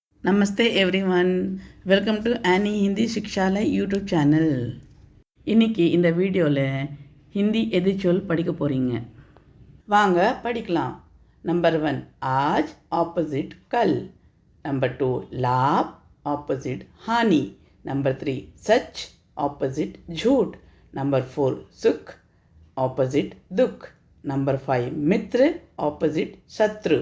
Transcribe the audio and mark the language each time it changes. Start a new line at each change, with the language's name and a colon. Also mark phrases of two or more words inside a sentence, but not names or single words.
English: Namaste everyone. Welcome to Annie Hindi Shikshalay YouTube channel.
Tamil: இன்னைக்கு இந்த வீடியோவில் ஹிந்தி எதிர்ச்சொல் படிக்க போகிறீங்க. வாங்க படிக்கலாம். நம்பர் 1
Hindi: आज ऑपोजिट कल. नंबर 2 लाभ ऑपोजिट हानि. नंबर 3 सच ऑपोजिट झूठ. नंबर 4 सुख ऑपोजिट दुख. नंबर 5 मित्र ऑपोजिट शत्रु.